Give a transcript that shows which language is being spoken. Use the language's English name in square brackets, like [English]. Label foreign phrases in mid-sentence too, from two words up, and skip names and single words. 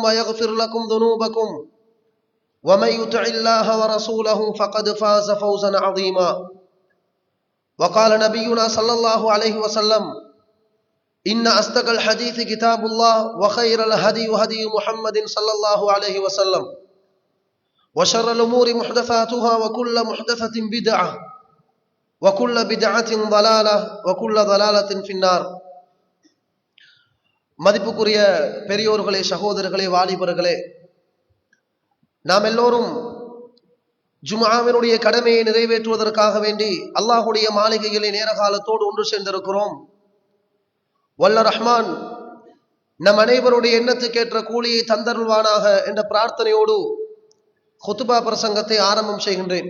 [Arabic] ويغفر لكم ذنوبكم ومن يطع الله ورسوله فقد فاز فوزا عظيما وقال نبينا صلى الله عليه وسلم إن أصدق الحديث كتاب الله وخير الهدي هدي محمد صلى الله عليه وسلم وشر الأمور محدثاتها وكل محدثة بدعة وكل بدعة ضلالة وكل ضلالة في النار. [Tamil] மதிப்புக்குரிய பெரியோர்களே, சகோதரர்களே, வாலிபர்களே, நாம் எல்லோரும் ஜும்ஆவினுடைய கடமையை நிறைவேற்றுவதற்காக வேண்டி அல்லாஹ்வுடைய மாளிகையிலே நேர காலத்தோடு ஒன்று சேர்ந்திருக்கிறோம். வல்ல ரஹ்மான் நம் அனைவருடைய எண்ணத்துக்கேற்ற கூலியை தந்தருள்வானாக என்ற பிரார்த்தனையோடு குத்துபா பிரசங்கத்தை ஆரம்பம் செய்கின்றேன்.